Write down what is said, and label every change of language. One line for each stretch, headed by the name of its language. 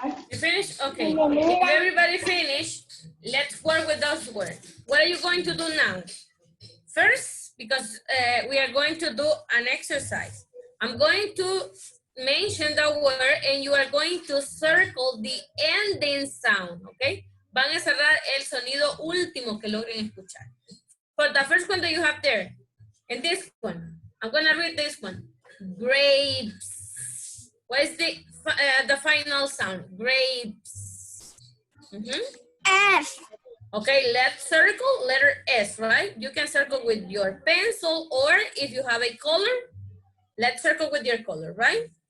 English: You finished? Okay. If everybody finished, Let's work with those words. What are you going to do now? First, because we are going to do an exercise, I'm going to mention the word and you are going to circle the ending sound, okay?
Spanish: Van a cerrar el sonido último que logren escuchar.
English: For the first one that you have there, and this one, I'm gonna read this one. Grapes. What is the final sound? Grapes. F. Okay, let's circle letter S, right? You can circle with your pencil, or if you have a color, let's circle with your color, right?